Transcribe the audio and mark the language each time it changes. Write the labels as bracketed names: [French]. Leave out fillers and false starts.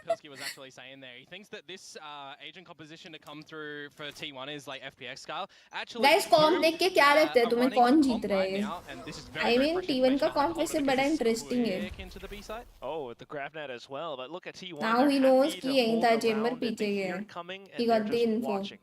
[English] was actually saying there. He thinks that this agent composition to come through for T1 is like FPX style. Actually, [Hindi] guys कॉम्प देख के क्या लगता है तुम्हें कौन जीत रहा है [English] I mean [Hindi] T1 का कॉम्प वैसे बड़ा इंटरेस्टिंग है [English] Oh, the grab net as well, but look at T1. Now he knows [Hindi] कि यहीं था चेंबर पीछे गया [English] he got the info